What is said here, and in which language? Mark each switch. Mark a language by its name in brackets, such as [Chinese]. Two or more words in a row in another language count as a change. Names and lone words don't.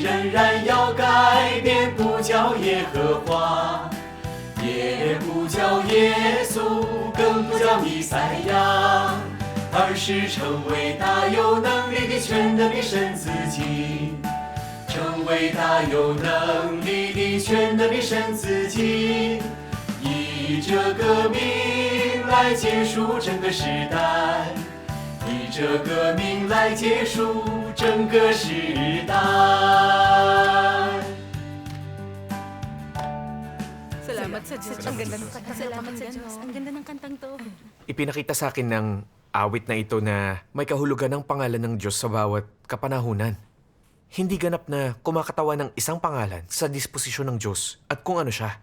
[Chinese] 仍然要改变，不叫耶和华，也不叫耶稣，更不叫弥赛亚，而是成为大有能力的全能的神自己，成为大有能力的全能的神自己，以这个名来结束整个时代，以这个名来结束整个时代。 [Filipino] Salamat sa Diyos. Ang ganda ng kanta. Salamat sa Diyos. Ang ganda ng kantang to. Ipinakita sa akin ng awit na ito na may kahulugan ng pangalan ng Diyos sa bawat kapanahunan. Hindi ganap na kumakatawan ng isang pangalan sa disposisyon ng Diyos at kung ano siya.